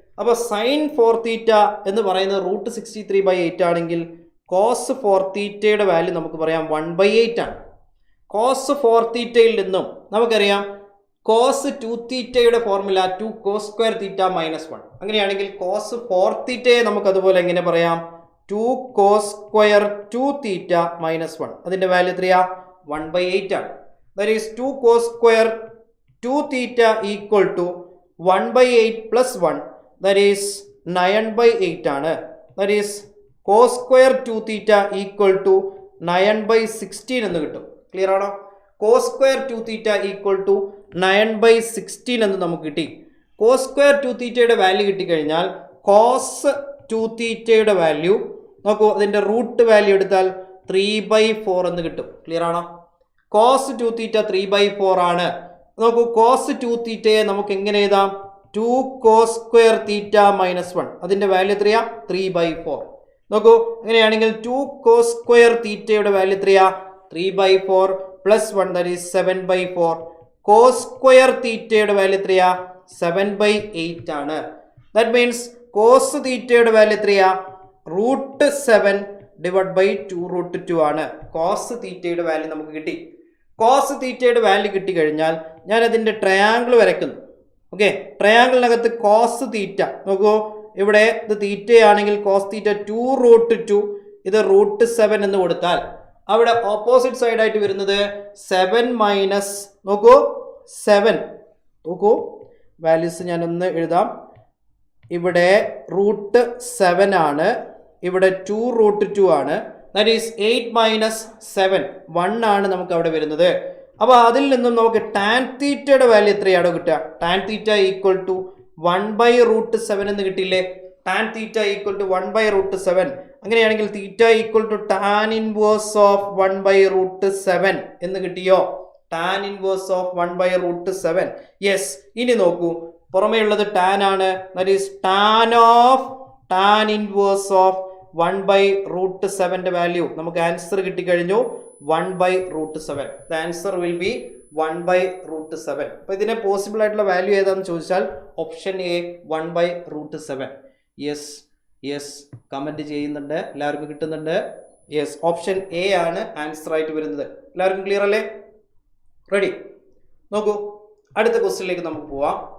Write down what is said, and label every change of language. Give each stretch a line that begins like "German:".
Malayalam: അപ്പോൾ സൈൻ 4 തീറ്റ എന്ന് പറയുന്നത് റൂട്ട് 63/8 ആണെങ്കിൽ കോസ് 4 തീറ്റയുടെ വാല്യൂ നമുക്ക് പറയാം 1/8 ആണ്. കോസ് 4 തീറ്റയിൽ നിന്നും നമുക്കറിയാം കോസ് 2 തീറ്റയുടെ ഫോർമുല 2 cos square തീറ്റ -1. അങ്ങനെയാണെങ്കിൽ കോസ് 4 തീറ്റയെ നമുക്ക് അതുപോലെ എങ്ങനെ പറയാം? 2 cos square 2 തീറ്റ -1. അതിൻ്റെ വാല്യൂ എത്രയാ? 1/8 ആണ്. That is 2 cos square 2 theta equal to 1/8 + 1 that is 9/8 ആണ്. That is cos square 2 theta equal to 9/16 എന്ന് കിട്ടും. ക്ലിയർ ആണോ? cos square 2 theta equal to 9/16 എന്ന് നമുക്ക് കിട്ടി. cos square 2 തീറ്റയുടെ വാല്യൂ കിട്ടിക്കഴിഞ്ഞാൽ കോസ് 2 തീറ്റയുടെ വാല്യൂ നോക്കൂ, അതിൻ്റെ റൂട്ട് വാല്യൂ എടുത്താൽ 3/4 എന്ന് കിട്ടും. ക്ലിയർ ആണോ? കോസ് 2 തീറ്റ 3/4 ആണ്. നോക്കൂ, കോസ് 2 തീറ്റയെ നമുക്ക് എങ്ങനെ എഴുതാം? 2 cos square തീറ്റ -1. അതിൻ്റെ വാല്യൂ എത്രയാ? 3/4. നോക്കൂ, അങ്ങനെയാണെങ്കിൽ 2 cos square തീറ്റയുടെ വാല്യൂ എത്രയാ? 3/4 + 1 ദാറ്റ് ഈസ് 7/4. cos square തീറ്റയുടെ വാല്യൂ എത്രയാ? 7/8 ആണ്. ദാറ്റ് മീൻസ് കോസ് തീറ്റയുടെ വാല്യൂ എത്രയാ? റൂട്ട് 7/2√2 ആണ്. കോസ് തീറ്റയുടെ വാല്യൂ നമുക്ക് കിട്ടി. കോസ് തീറ്റയുടെ വാല്യൂ കിട്ടിക്കഴിഞ്ഞാൽ ഞാൻ അതിൻ്റെ ട്രയാങ്കിൾ വരയ്ക്കുന്നു. ഓക്കെ, ട്രയാങ്കിളിനകത്ത് കോസ് തീറ്റ നോക്കൂ, ഇവിടെ ഇത് തീറ്റയാണെങ്കിൽ കോസ് തീറ്റ 2√2 ഇത് റൂട്ട് 7 എന്ന് കൊടുത്താൽ അവിടെ ഓപ്പോസിറ്റ് സൈഡായിട്ട് വരുന്നത് 7 മൈനസ് നോക്കൂ 7 നോക്കൂ വാല്യൂസ് ഞാനൊന്ന് എഴുതാം. ഇവിടെ റൂട്ട് 7 ആണ്, ഇവിടെ 2√2 ആണ്. ദാറ്റ് ഈസ് 8 മൈനസ് 7 1 ആണ് നമുക്ക് അവിടെ വരുന്നത്. അപ്പോൾ അതിൽ നിന്നും നമുക്ക് ടാൻ തീറ്റയുടെ വാല്യൂ എത്രയാണോ കിട്ടുക? ടാൻ തീറ്റ ഈക്വൽ ടു 1/√7 എന്ന് കിട്ടിയില്ലേ?
English: tan theta equal to 1 by root 7.
Malayalam: അങ്ങനെയാണെങ്കിൽ
English: theta equal to tan inverse of 1 by root 7
Malayalam: എന്ന് കിട്ടിയോ?
English: tan inverse of 1 by root 7. Yes.
Malayalam: ഇനി നോക്കൂ, പുറമേ ഉള്ളത് tan ആണ്.
English: That is tan of tan inverse of 1 by root 7
Malayalam: ന്റെ വാല്യൂ നമുക്ക് answer കിട്ടിക്കഴിഞ്ഞു.
English: 1 by root 7. The answer will be 1 by root 7.
Malayalam: അപ്പോൾ ഇതിനെ പോസിബിൾ ആയിട്ടുള്ള വാല്യൂ ഏതാണെന്ന് ചോദിച്ചാൽ option A 1 by root 7. Yes comment ചെയ്യുന്നുണ്ട്, എല്ലാവർക്കും കിട്ടുന്നുണ്ട്. യെസ്, ഓപ്ഷൻ എ ആണ് ആൻസർ ആയിട്ട് വരുന്നത്. എല്ലാവർക്കും ക്ലിയർ അല്ലേ? റെഡി? നോക്കൂ, അടുത്ത ക്വസ്റ്റ്യനിലേക്ക് നമുക്ക് പോവാം.